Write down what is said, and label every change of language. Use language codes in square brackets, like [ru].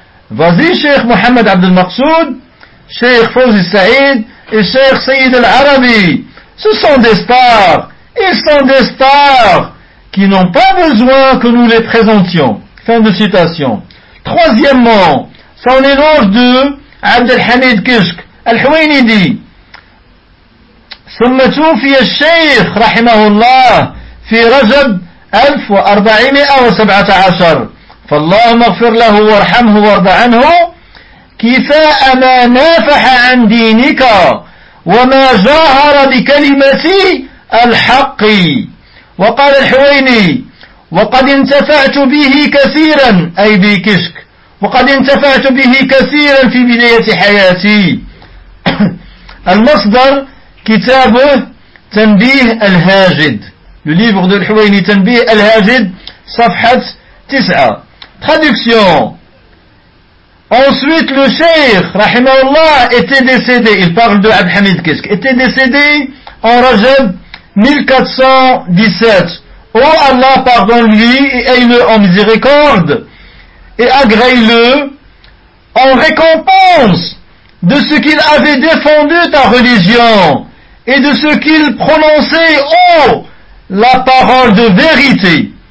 [fr] Vas-y, Cheikh Mohamed Abdel Maqsoud, Cheikh Fawzi Saïd et Cheikh Sayyid Al-Arabi. Ce sont des stars. Ils sont des stars qui n'ont pas besoin que nous les présentions. Fin de citation. Troisièmement, son éloge de Abdelhamid Kishk. Al-Huwaini dit, [ar] ثم توفي الشيخ رحمه الله في رجب 1417 فاللهم اغفر له وارحمه وارض عنه كفاء ما نافح عن دينك وما جاهر بكلمة الحق. وقال الحويني وقد انتفعت به كثيرا أي بكشك وقد انتفعت به كثيرا في بداية حياتي. المصدر كتاب تنبيه الهاجد لليفر دو الحويني تنبيه الهاجد صفحة 9. [fr] Traduction. Ensuite le Cheikh Rahimahullah était décédé, il parle de Abd Hamid Kishk, était décédé en Rajab 1417. Oh Allah, pardonne-lui et aie-le en miséricorde et agrée-le en récompense de ce qu'il avait défendu ta religion et de ce qu'il prononçait, oh, la parole de vérité.